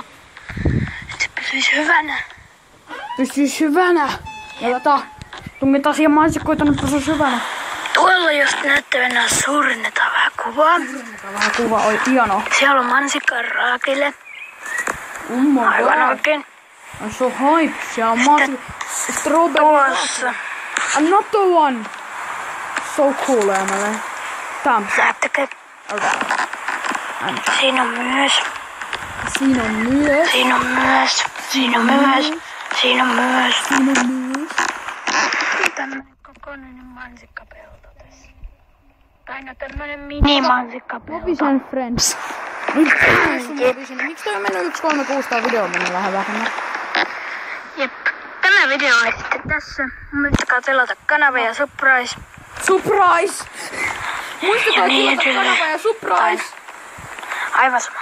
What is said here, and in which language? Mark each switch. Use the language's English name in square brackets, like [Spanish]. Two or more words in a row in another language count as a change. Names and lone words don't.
[Finnish] Et se pysyis hyvänä. Pysyis hyvänä. Ja tungetaan siihen mansikkoita, nyt pysyis hyvänä. Tuolla jos näyttävänä suurennetaan vähän kuvaa. Vähän kuva, oi hieno. Siellä on mansikka raakille. Aivan oikein. [English] I'm so hype. [Finnish] Siellä on strawberry. Tuossa. [English] Another one. So cool, Emily. Thumbs up. [Finnish] Näettekö? Siinä on myös. Siinä on myös. Siinä on myös. Siinä on myös. Siinä on myös. Siinä on myös. Tämmönen kokonainen mansikkapelto tässä. Tai no tämmönen mini-mansikkapelto. Bobby's and Friends. Miksi toi on mennyt 136 tää video on mennyt vähän vähemmän? Jep. Tämä video on sitten tässä. Muistakaa tilata kanava ja surprise. Surprise! Muistakaa niin tilata kanava ja surprise! Aivan sama.